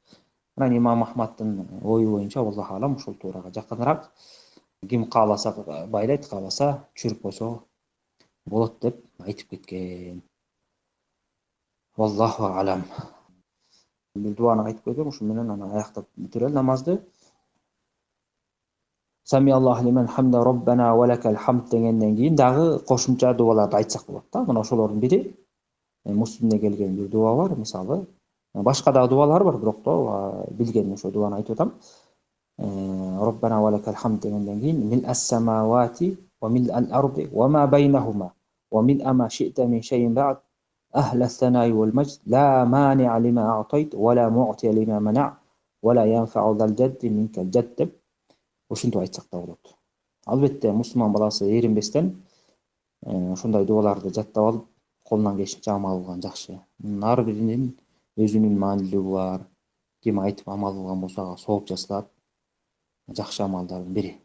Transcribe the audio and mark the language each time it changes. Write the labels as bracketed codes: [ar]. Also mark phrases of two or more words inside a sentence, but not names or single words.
[ky] Анан имам Ахмадтын ою боюнча [ar] الله أعلم [ky] ушул туурага жакыныраак. Ким кааласа байлайт, кааласа чүрүп койсо болот деп айтып кеткен. [ar] والله أعلم. [ky] Бир дуаны айтып койдум, ушу менен аны аяктап бүтүрөлү намазды. [ar] سمع الله لمن حمده ربنا ولك الحمد [ky] дегенден кийин дагы кошумча дуаларды айтсак болот да. Мына ошолордун бири Муслимде келген бир дуа бар, мисалы. Башка дагы дуалар бар, бирок то билген ошо дуаны айтып атам. [ar] ربنا ولك الحمد [ky] дегенден кийин [ar] ملء السماوات وملء الأرض وما بينهما وملء ما شئت من شيء بعد أهل الثناء والمجد لا مانع لما أعطيت ولا معطي لما منع ولا ينفع ذا الجد منك الجد [ky] деп ушинтип айтсак да болот. Албетте мусулман баласы эринбестен ушундай дуаларды жаттап алып, колунан келишинче амал кылган жакшы. Ар биринин өзүнүн маанилиги бар. Ким айтып амал кылган болсо ага сооп жасалат. Жакшы амалдардын бири.